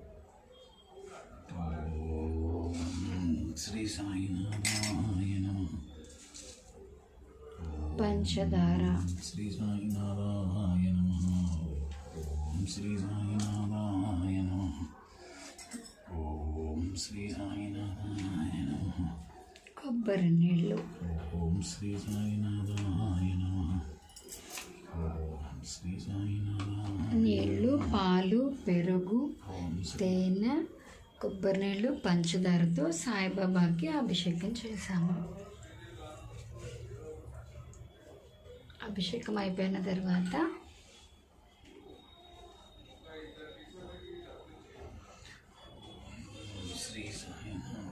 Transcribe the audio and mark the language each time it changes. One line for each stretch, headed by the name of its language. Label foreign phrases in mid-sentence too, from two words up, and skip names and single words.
Sanskrit: ओम श्री साईनाथाय नमः।
Telugu: పంచదార.
Sanskrit: श्री साईनाथाय नमः। ओम श्री साईनाथाय नमः। ओम श्री साईनाथाय नमः।
Telugu: కొబ్బరి నీళ్ళు.
Sanskrit: ओम श्री साईनाथाय नमः। ओम श्री साईनाथाय।
Telugu: నీళ్ళు, పాలు, పెరుగు,
Sanskrit: ओम श्री
Telugu: తేనె, కొబ్బరి నీళ్ళు, పంచదారతో సాయిబాబాకి అభిషేకం చేశాము. అభిషేకం అయిపోయిన తర్వాత శ్రీ సాయినాథ.